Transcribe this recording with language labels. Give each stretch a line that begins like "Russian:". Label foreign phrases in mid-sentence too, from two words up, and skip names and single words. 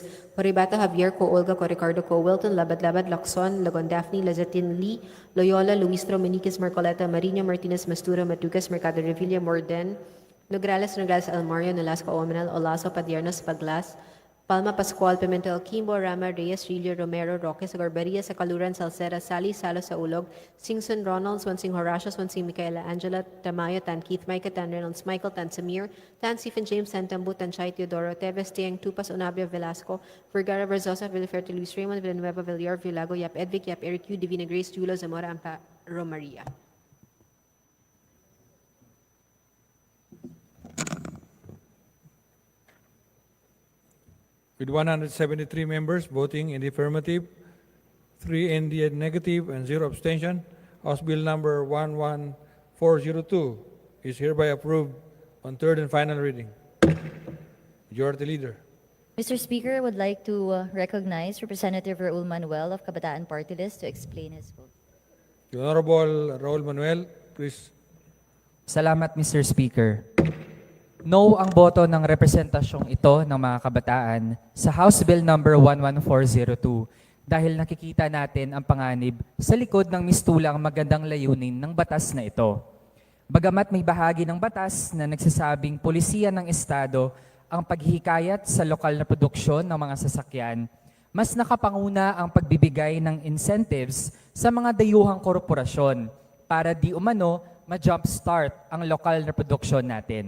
English: Coribata, Javier, Co, Olga, Co, Ricardo, Co, Wilton, Labad, Labad, Lacson, Lagon, Daphne, Lazatin, Lee, Loyola, Luis Dominiquez, Marcoleta, Marino, Martinez, Mastura, Matugas, Mercado Revilla, Morden, Nograles, Nograles, Almario, Nolasco, Omenal, Olaso, Padiernos, Paglas, Palma, Pascual, Pimentel, Kimbo, Rama, Reyes, Rilio, Romero, Roque, Sagarbaria, Sacaluran, Salceda, Sally, Salo, Saulog, Singson, Ronald, Swansing, Horatius, Swansing, Micaela, Angela, Tamayo, Tan Keith, Micah, Tan Reynolds, Michael, Tan Samir, Tan Stephen James, Tan Tambu, Tan Chay, Teodoro, Teves, Tiang, Tupas, Onabia, Velasco, Vergara, Verzosa, Villaferte, Luis Raymond, Villanueva, Villar, Villago, Yap Edvic, Yap Eric Yu, Divina Grace, Julo, Zamora, Ampa, Romaria. With 173 members voting in the affirmative, 3 in the negative, and 0 abstention, House Bill number 11402 is hereby approved on third and final reading. Majority Leader. Mr. Speaker, I would like to recognize Representative Raul Manuel of Kabataan Party List to explain his vote. The Honorable Raul Manuel, please.
Filipino: Salamat,
English: Mr. Speaker.
Filipino: No ang boto ng representasyong ito ng mga kabataan sa House Bill number 11402 dahil nakikita natin ang panganib sa likod ng mistulang magandang layunin ng batas na ito. Bagamat may bahagi ng batas na nagsasabing pulisiya ng Estado ang paghihikayat sa lokal na produksyon ng mga sasakyan, mas nakapanguna ang pagbibigay ng incentives sa mga dayuhang korporasyon para di umano ma-jumpstart ang lokal na produksyon natin.